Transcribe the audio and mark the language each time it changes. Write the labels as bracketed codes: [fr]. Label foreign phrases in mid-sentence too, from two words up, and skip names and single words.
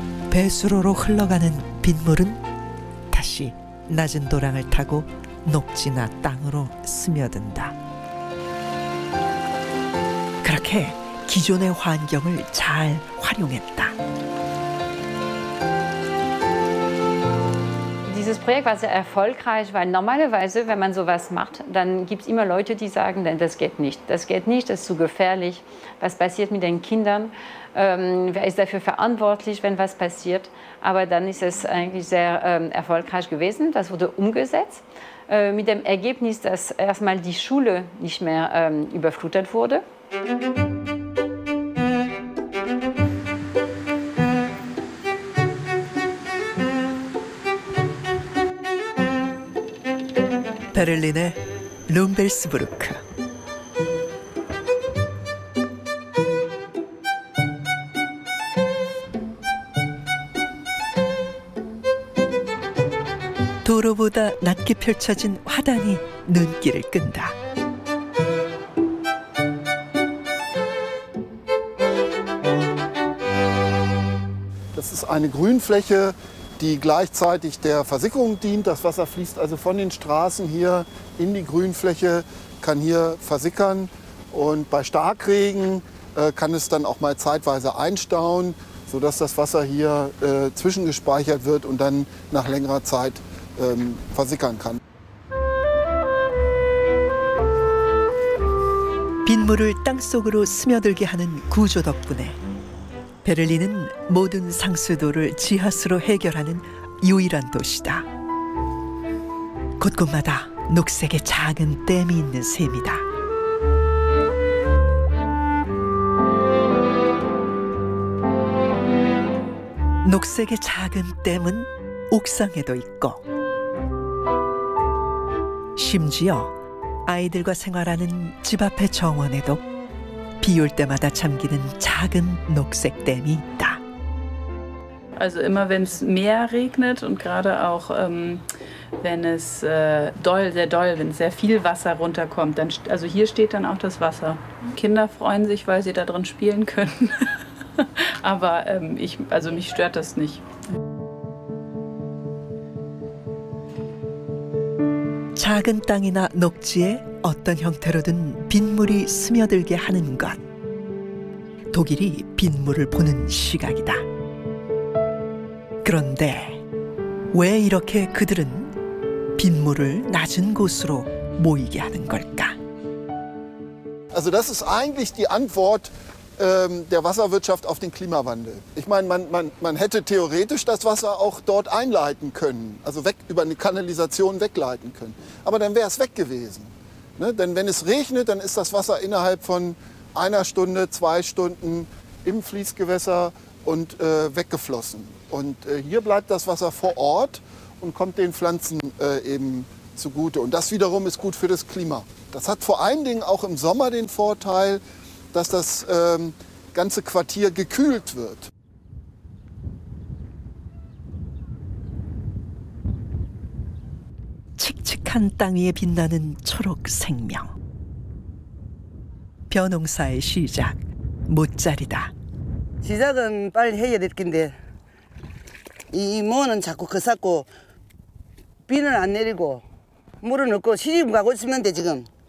[ko] 배수로로 흘러가는 빗물은 다시 낮은 도랑을 타고 녹지나 땅으로 스며든다. 그렇게 기존의 환경을 잘 활용했다. [de] Dieses Projekt war sehr erfolgreich, weil normalerweise, wenn man sowas macht, dann gibt es immer Leute, die sagen, das geht nicht, das ist zu gefährlich. Was passiert mit den Kindern? Wer ist dafür verantwortlich, wenn was passiert? Aber dann ist es eigentlich sehr erfolgreich gewesen. Das wurde umgesetzt mit dem Ergebnis, dass erstmal die Schule nicht mehr überflutet wurde. [ko] 베를린의 룸벨스부르크. 도로보다 낮게 펼쳐진 화단이 눈길을 끈다. [de] Das ist eine Grünfläche, die gleichzeitig der Versickerung dient. Das Wasser fließt also von den Straßen hier in die Grünfläche, kann hier versickern. Und bei Starkregen kann es dann auch mal zeitweise einstauen, sodass das Wasser hier zwischengespeichert wird und dann nach längerer Zeit versickern kann. [ko] 빗물을 땅속으로 스며들게 하는 구조 덕분에 베를린은 모든 상수도를 지하수로 해결하는 유일한 도시다. 곳곳마다 녹색의 작은 댐이 있는 셈이다. 녹색의 작은 댐은 옥상에도 있고 심지어 아이들과 생활하는 집 앞의 정원에도 비 올 때마다 잠기는 작은 녹색 댐이 있다. [de] Also immer wenn es mehr regnet und gerade auch wenn es sehr doll, wenn sehr viel Wasser runterkommt, dann, also hier steht dann auch das Wasser. Kinder freuen sich, weil sie da drin spielen können. Aber mich stört das nicht. [ko] 작은 땅이나 녹지에 어떤 형태로든 빗물이 스며들게 하는 것. 독일이 빗물을 보는 시각이다. 그런데 왜 이렇게 그들은 빗물을 낮은 곳으로 모이게 하는 걸까? [de] Also das ist eigentlich die Antwort der Wasserwirtschaft auf den Klimawandel. Ich meine, man hätte theoretisch das Wasser auch dort einleiten können, also über eine Kanalisation wegleiten können. Aber dann wäre es weg gewesen. Ne? Denn wenn es regnet, dann ist das Wasser innerhalb von 1 Stunde, 2 Stunden im Fließgewässer und weggeflossen. Und hier bleibt das Wasser vor Ort und kommt den Pflanzen eben zugute. Und das wiederum ist gut für das Klima. Das hat vor allen Dingen auch im Sommer den Vorteil, dass das ganze Quartier gekühlt wird. [ko] 칙칙한 땅 위에 빛나는 초록 생명. 벼농사의 시작, 못자리다. 시작은 빨리 해야 될 텐데 이 모는 자꾸 거삭고 비는 안 내리고 물은 없고 시집 가고 있으면 돼 지금.